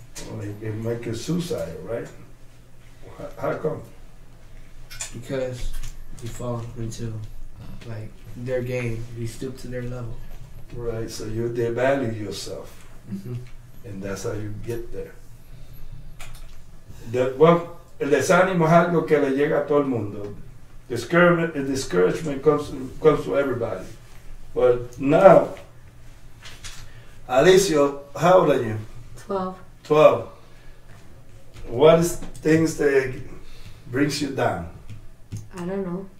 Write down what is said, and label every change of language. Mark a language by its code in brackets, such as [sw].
[en] Well, it can make you suicidal, right? How come? Because you fall into like their game, you stoop to their level. Right, so you devalue yourself, Mm-hmm. and that's how you get there. [es] El desánimo es algo que le llega a todo el mundo. [en] Discouragement comes to everybody. But now, Alicia, how old are you? 12. 12. What is things that brings you down? I don't know.